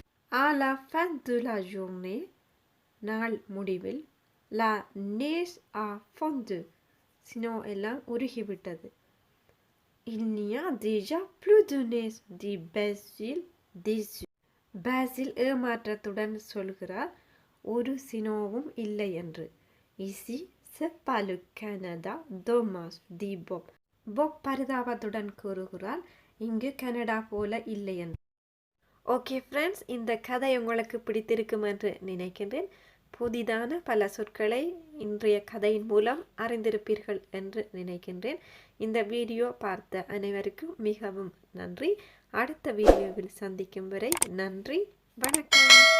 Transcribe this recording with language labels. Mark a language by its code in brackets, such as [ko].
[fr] À la fin de la journée, [ta] நாள் முடிவில், [fr] la neige a fondu. [ta] சினோ எல்லாம் உருகிவிட்டது. [fr] Il n'y a déjà plus de neige, dit Basile déçu. [ta] Basile ஏமாற்றத்துடன் சொல்கிறார், ஒரு சினோவும் இல்லை என்று. [fr] Ici, c'est pas le Canada, dommage, dit Bob. Bob [ta] பரிதாபத்துடன் கூறுகிறார், இங்கு Canada போல இல்லை என்று. ஓகே ஃப்ரெண்ட்ஸ், இந்த கதை உங்களுக்கு பிடித்திருக்கும் என்று நினைக்கின்றேன். புதிதான பல சொற்களை இன்றைய கதையின் மூலம் அறிந்திருப்பீர்கள் என்று நினைக்கின்றேன். இந்த வீடியோ பார்த்த அனைவருக்கும் மிகவும் நன்றி. அடுத்த வீடியோவில் சந்திக்கும் வரை நன்றி, வணக்கம்.